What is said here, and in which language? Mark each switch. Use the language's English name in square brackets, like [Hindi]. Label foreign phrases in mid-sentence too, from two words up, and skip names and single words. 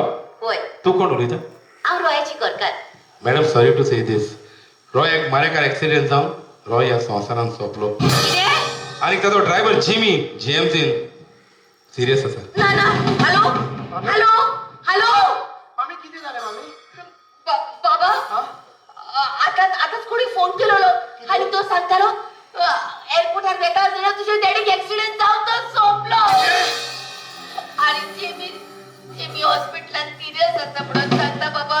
[Konkani] होय तू कोण उलयता हांव रॉयाची गोरकार [English] madam sorry to say this [Konkani] रॉय एक मारेकार एक्सिडेंट जावन रॉय ह्या संवसारान सोंपलो कितें आणि ताजो ड्रायव्हर जिमी जीएमसीन सिरियस आसा ना ना हॅलो हॅलो हॅलो मामी किती झाले मामी बाबा आताच कोणी फोन केलेलो आणि तो सांगतालो एअरपोर्टार वेता जाल्यार तुझ्या डॅडीक एक्सिडेंट जावन तो सोंपलो आणि जेमी हॉस्पिटलात सिरियस आसा म्हणून सांगता बाबा